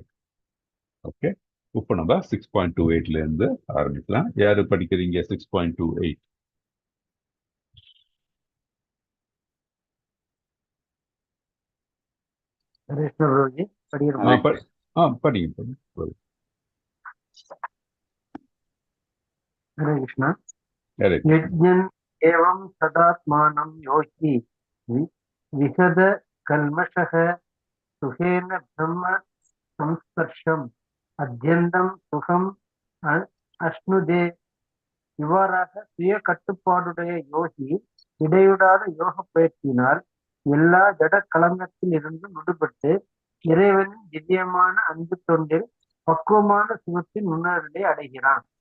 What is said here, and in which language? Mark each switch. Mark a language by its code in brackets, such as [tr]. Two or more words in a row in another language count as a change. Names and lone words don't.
[ta] ஓகே, இப்போ நம்ம 6.28 இருந்து ஆரம்பிக்கலாம். யாரு படிக்கிறீங்க? 6.28. படிங்க. [sa] हरे कृष्णा। [ta] Correct. [sa] यज्ञं एवं सदात्मानं योगी विशद कल्मषः सुखेन ब्रह्म संस्पर्शम् अत्यन्तं सुखम् அஷ்ணுதே. [ta] இவ்வாறாக சுய கட்டுப்பாடுடைய யோகி இடைவிடாத யோக பயிற்சியினால் எல்லா ஜட களங்கத்தில் இருந்தும் விடுபட்டு இறைவனின் திவ்யமான அன்பு தொண்டில் பக்குவமான சுகத்தின் முன்னேறலை அடைகிறான்.